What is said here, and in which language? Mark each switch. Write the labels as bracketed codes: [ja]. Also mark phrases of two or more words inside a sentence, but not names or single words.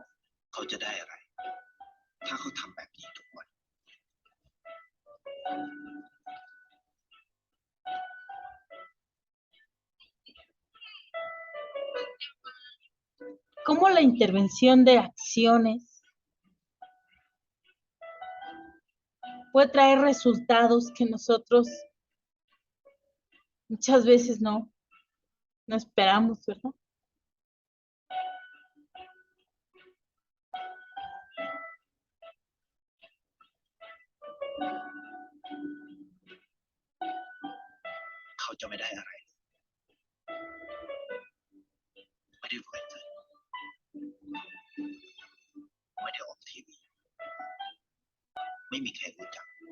[th] เขาจะได้อะไรถ้าเขาทำแบบนี้ทุกวัน [es] Cómo la intervención de acciones puede traer resultados que nosotros muchas veces no esperamos, ¿verdad? [th] เขาจะไม่ได้อะไรไม่ได้รวยเงินไม่ได้ออกทีวีไม่มีใครรู้จัก